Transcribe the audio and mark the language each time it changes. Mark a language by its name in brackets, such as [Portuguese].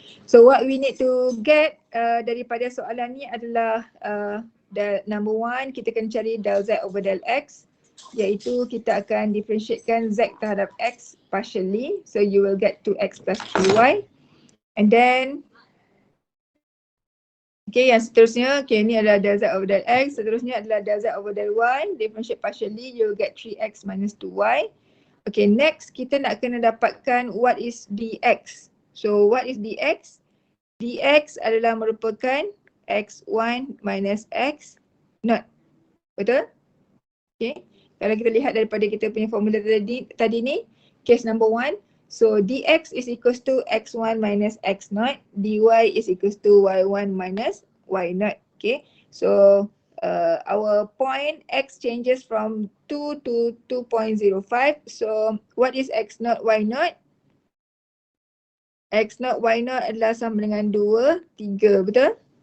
[English] So what we need to get [Malay] daripada soalan ni adalah number 1, kita akan cari del z over del x, iaitu kita akan differentiatekan z terhadap x partially. [English] So you will get 2x plus 3y. And then, [Malay] okay, yang seterusnya, okay, ni adalah del z over del x. Seterusnya adalah del z over del y. [English] Differentiate partially, you will get 3x minus 2y. [Malay] Okay, next kita nak kena dapatkan [English] what is dx. So what is dx? Dx [Malay] adalah merupakan [English] x1 minus x0. [Malay] Betul? [English] Okay. [Malay] Kalau kita lihat daripada kita punya formula tadi ni, case number 1. [English] So dx is equals to x1 minus x0, dy is equals to y1 minus y0. Okay. So our point x changes from 2 to 2.05. So what is x naught y naught? [Malay] X naught y naught adalah sama dengan 2, 3, betul?